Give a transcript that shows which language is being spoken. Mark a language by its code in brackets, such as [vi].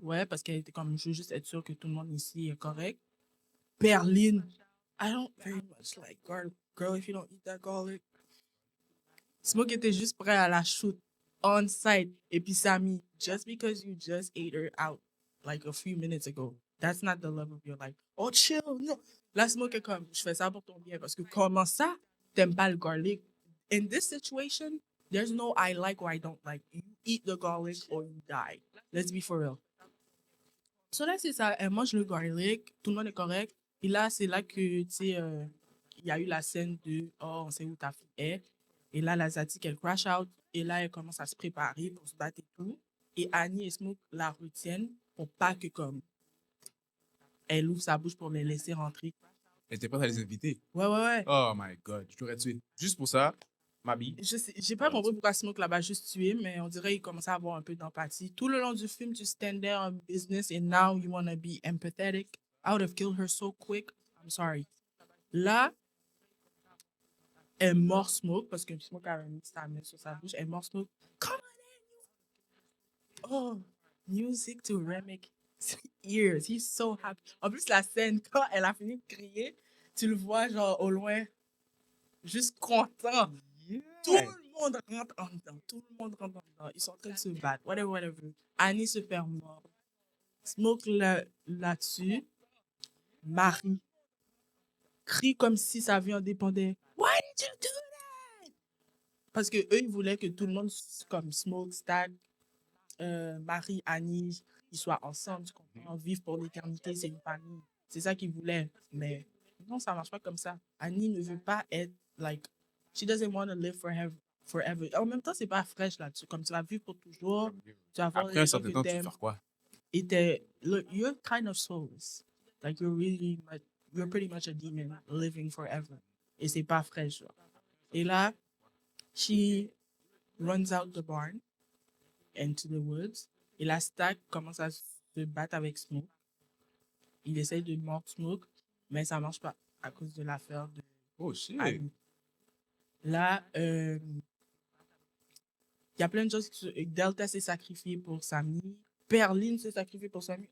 [fr] Ouais, parce qu'elle était comme, je veux juste être sûre que tout le monde ici est correct. Berlin. [en] I don't very much like garlic. Girl, if you don't eat that garlic. [fr] Smoke était juste prêt à la shoot on site. Et puis [en] Sammy, just because you just ate her out like a few minutes ago, that's not the love of your life. Oh, chill, no. [fr] Là, Smoke est comme, je fais ça pour ton bien parce que comment ça, t'aimes pas le garlic? [en] In this situation, there's no I like or I don't like. You eat the garlic or you die. Let's be for real. [fr] So là, c'est ça. Elle mange le garlic, tout le monde est correct. Et là, c'est là que, tu sais, il y a eu la scène de oh, on sait où ta fille est. Et là, la Zatique, elle crash out. Et là, elle commence à se préparer pour se battre et tout. Et Annie et Smoke la retiennent pour pas que, comme, elle ouvre sa bouche pour les laisser rentrer. Elle était prête à les inviter. Ouais, ouais, ouais. [en] Oh my god, [fr] je t'aurais tué. Juste pour ça, Mabi. Je sais, j'ai pas compris pourquoi Smoke là-bas juste tué, mais on dirait qu'il commençait à avoir un peu d'empathie. Tout le long du film, tu [en] stand there on business and now you want to be empathetic. I would have killed her so quick. I'm sorry. [fr] Là, elle mord Smoke parce que Smoke a mis sa main sur sa bouche. Elle mord Smoke. [en] Come on in. Oh, music to Remick's ears. He's so happy. [fr] En plus, la scène, quand elle a fini de crier, tu le vois genre au loin, juste content. Tout le monde rentre en dedans. Tout le monde rentre en dedans. Ils sont en train de se battre. [en] Whatever, whatever. [fr] Annie se fait mordre. Smoke là-dessus. Marie crie comme si sa vie en dépendait. [en] Why did you do that? [fr] Parce que eux, ils voulaient que tout le monde, comme Smoke, Stag, Marie, Annie, ils soient ensemble, tu comprends? Vivre pour l'éternité, c'est une famille. C'est ça qu'ils voulaient. Mais non, ça marche pas comme ça. [en] Annie [fr] ne veut pas être, [en] like, she doesn't want to live forever. [fr] En même temps, c'est pas fraîche là-dessus. Comme tu vas vivre pour toujours, tu vas avoir Après un certain temps, tu veux faire quoi? [en] Et you're kind of soulless. Like, you're pretty much a demon living forever. [fr] Et c'est pas fraîche. Genre. Et là, [en] she runs out the barn into the woods. [fr] Et la Stack commence à se battre avec Smoke. Il essaye de mordre Smoke, mais ça marche pas à cause de l'affaire de [en] Oh shit. [fr] Annie. Là, il y a plein de choses. Delta s'est sacrifié pour Sammy. Perline s'est sacrifiée pour Sammy.